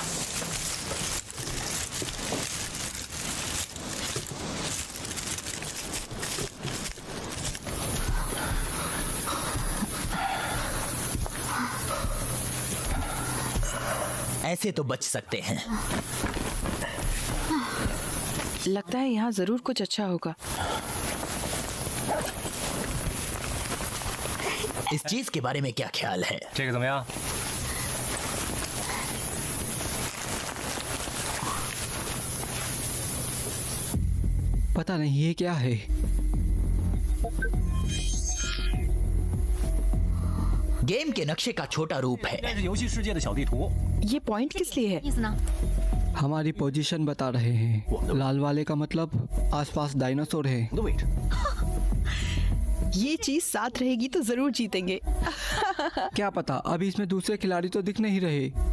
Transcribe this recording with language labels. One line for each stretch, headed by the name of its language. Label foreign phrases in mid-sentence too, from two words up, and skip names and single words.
Hindi: ऐसे तो बच सकते हैं। लगता है यहाँ जरूर कुछ अच्छा होगा। इस चीज के बारे में क्या ख्याल है?
Chinese: 这个怎么样？
Hindi: पता नहीं ये क्या है। गेम के नक्शे का छोटा रूप है।
Chinese: 这是游戏世界的小地图。
Hindi: ये पॉइंट किस लिए है?
Chinese: 意思呢？
Hindi: हमारी पोजीशन बता रहे हैं। लाल वाले का मतलब आसपास डायनासोर है। ये चीज साथ रहेगी तो जरूर जीतेंगे। क्या पता, अभी इसमें दूसरे खिलाड़ी तो दिख नहीं रहे।